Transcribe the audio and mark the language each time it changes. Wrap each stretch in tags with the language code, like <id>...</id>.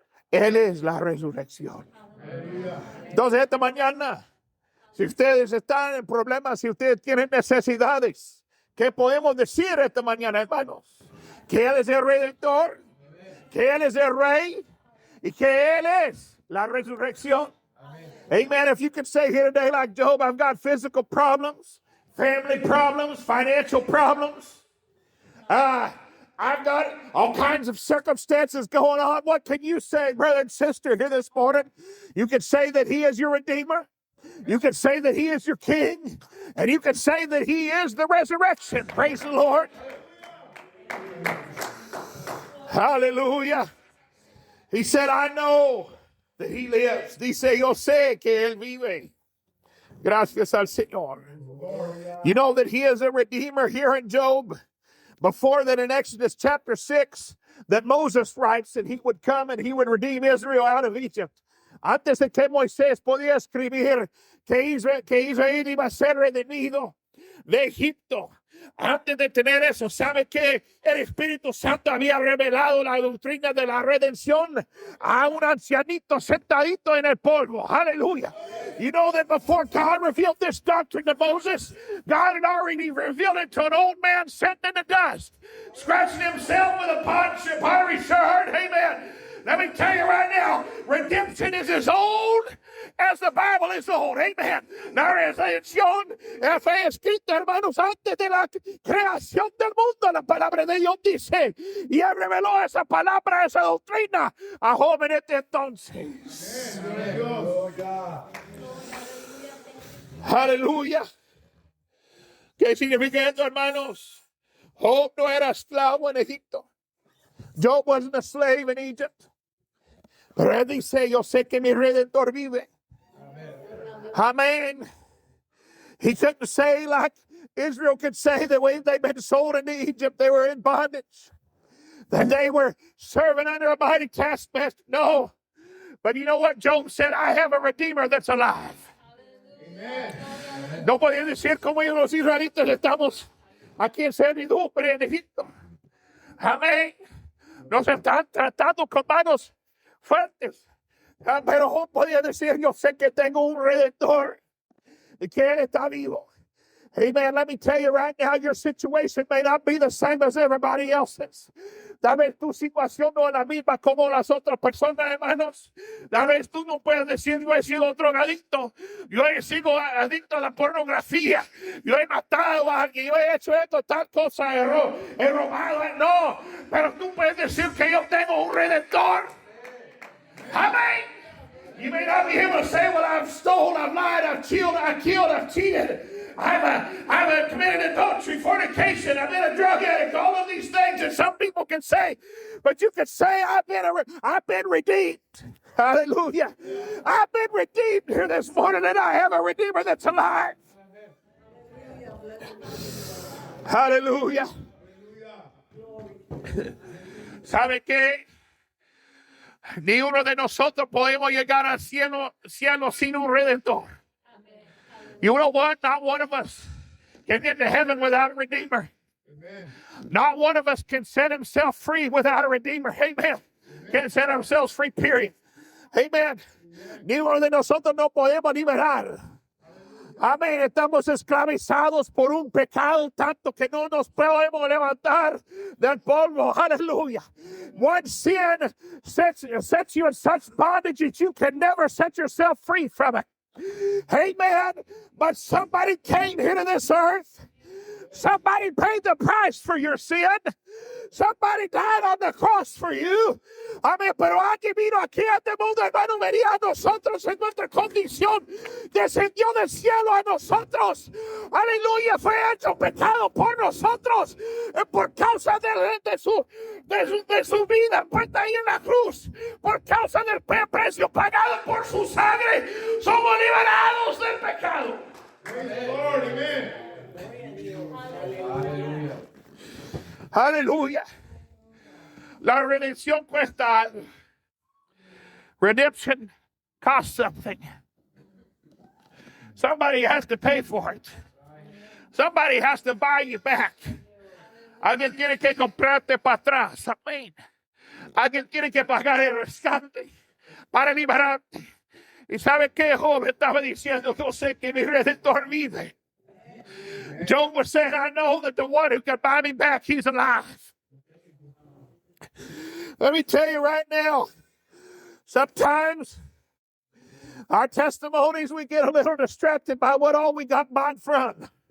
<es>Él es la resurrección. Entonces esta mañana, si ustedes están en problemas, si ustedes tienen necesidades, ¿qué podemos decir esta mañana, hermanos? Que Él es el Redentor, que Él es el Rey y que Él es la resurrección. Amen.</es> <en>If you can say here today like Job, I've got physical problems, family problems, financial problems. I've got all kinds of circumstances going on. What can you say, brother and sister, here this morning? You can say that He is your Redeemer. You can say that He is your King. And you can say that He is the resurrection. Praise the Lord. Hallelujah. He said, I know that He lives.</en> <es>Dice, yo sé que Él vive. Gracias al Señor.</es> <en>You know that He is a Redeemer here in Job. Before that, in Exodus chapter 6, that Moses writes that He would come and He would redeem Israel out of Egypt.</en> <es>Antes de que Moisés podía escribir que Israel iba a ser redimido de Egipto. Antes de tener eso, ¿sabe que el Espíritu Santo había revelado la doctrina de la redención a un ancianito sentadito en el polvo? Hallelujah.</es> <en>You know that before God revealed this doctrine to Moses, God had already revealed it to an old man sitting in the dust, scratching himself with a pottery shirt. Amen. Let me tell you right now, redemption is as old as the Bible is old. Amen.</en> <es>La redención fue escrita, hermanos, antes de la creación del mundo. La palabra de Dios dice, y Él reveló esa palabra, esa doctrina a jóvenes de entonces. Aleluya. ¿Qué significa esto, hermanos? Job no era esclavo en Egipto.</es> <en>Job wasn't a slave in Egypt.</en> <es>Pero él dice, yo sé que mi Redentor vive. Amén.</es> <en>He couldn't say like Israel could say the way they've been sold into Egypt, they were in bondage, that they were serving under a mighty taskmaster. No. But you know what Job said? I have a Redeemer that's alive. Amen.</en> <es>No podían decir como ellos los israelitas estamos aquí en servidumbre en Egipto. Amén. Nos están tratando con manos fuertes. Pero Job podía decir, yo sé que tengo un Redentor y que Él está vivo. Amen.</es> <en>Let me tell you right now, your situation may not be the same as everybody else's.</en> <es>Tal vez tu situación no es la misma como las otras personas, hermanos. Tal vez tú no puedes decir, yo he sido drogadicto, yo he sido adicto a la pornografía, yo he matado a alguien, yo he hecho esto, tal cosa, he robado. No, pero tú puedes decir que yo tengo un Redentor. Amén.</es> <en>You may not be able to say, well, I've stolen, I've lied, I've killed, I've cheated. I've committed adultery, fornication, I've been a drug addict, all of these things that some people can say. But you can say, I've been redeemed. Hallelujah. I've been redeemed here this morning, and I have a Redeemer that's alive. Hallelujah.</en> <es>¿Sabe qué? Ni uno de nosotros podemos llegar al cielo sin un Redentor.</es> <en>You know what? Not one of us can get to heaven without a Redeemer. Amen. Not one of us can set himself free without a Redeemer. Amen. Amen. Can set ourselves free, period. Amen.</en> <es>Ni uno de nosotros no podemos liberar. Amén. Estamos esclavizados por un pecado tanto que no nos podemos levantar del polvo. Hallelujah.</es> <en>One sin sets you in such bondage that you can never set yourself free from it. Amen. But somebody came here to this earth. Somebody paid the price for your sin. Somebody died on the cross for you. Amén.</en> <es>Pero alguien vino aquí a este mundo, hermano, venía a nosotros en nuestra condición. Descendió del cielo a nosotros. Aleluya. Fue hecho pecado por nosotros. Por causa de su vida puesta ahí en la cruz. Por causa del precio pagado por su sangre. Somos liberados del pecado.</es> <en>Praise the Lord. Amen. Aleluya. Aleluya.</en> <es>La redención cuesta algo.</es> <en>Redemption costs something. Somebody has to pay for it. Somebody has to buy you back.</en> <es>Alguien tiene que comprarte para atrás. Amén. Alguien tiene que pagar el rescate para liberarte. ¿Y sabe qué? Job estaba diciendo, yo sé que mi Redentor vive.</es> <en>Job was saying, I know that the one who can buy me back, he's alive. Let me tell you right now, sometimes our testimonies, we get a little distracted by what all we got bought from.</en>